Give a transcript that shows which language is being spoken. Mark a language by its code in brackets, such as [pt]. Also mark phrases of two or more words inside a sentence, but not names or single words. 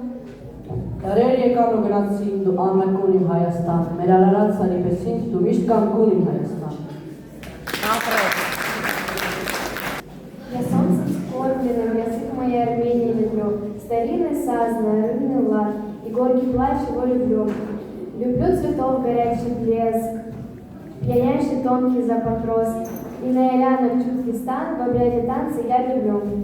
[hy] Դարեր եկան ու գնացին դու աննկուն իմ Հայաստան, մեր արարած սարիպեսին դու միշտ կանգուն իմ Հայաստան։ [ru] Я солнце скорбленным, язык моей Армении люблю, старинный саз, народный лад, и горький плач его люблю. Люблю цветов горячий блеск, пьянящий тонкий запах роз, и на элянах чуткий стан, в обряде танца я люблю.